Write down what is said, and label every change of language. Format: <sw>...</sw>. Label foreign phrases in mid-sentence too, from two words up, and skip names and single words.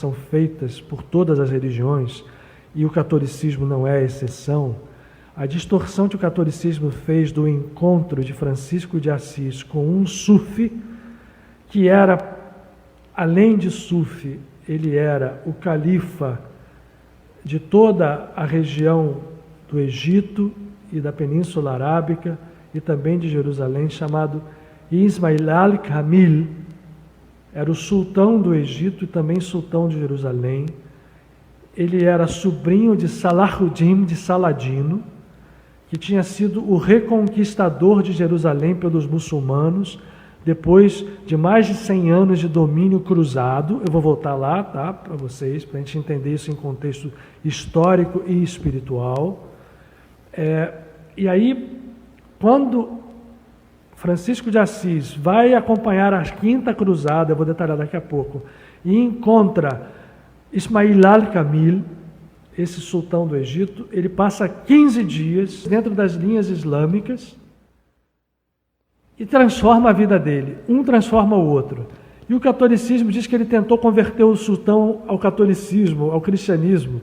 <pt>são feitas por todas as religiões, e o catolicismo não é a exceção, a distorção que o catolicismo fez do encontro de Francisco de Assis com um sufi, que era, além de sufi, ele era o califa de toda a região do Egito e da Península Arábica e também de Jerusalém, chamado Ismail al-Kamil. Era o sultão do Egito e também sultão de Jerusalém. Ele era sobrinho de Salahuddin de Saladino, que tinha sido o reconquistador de Jerusalém pelos muçulmanos, depois de mais de 100 anos de domínio cruzado. Eu vou voltar lá, tá, para vocês, para a gente entender isso em contexto histórico e espiritual. E aí, quando Francisco de Assis vai acompanhar a Quinta Cruzada, eu vou detalhar daqui a pouco, e encontra Ismail al-Kamil, esse sultão do Egito, ele passa 15 dias dentro das linhas islâmicas e transforma a vida dele. Um transforma o outro. E o catolicismo diz que ele tentou converter o sultão ao catolicismo, ao cristianismo.</pt>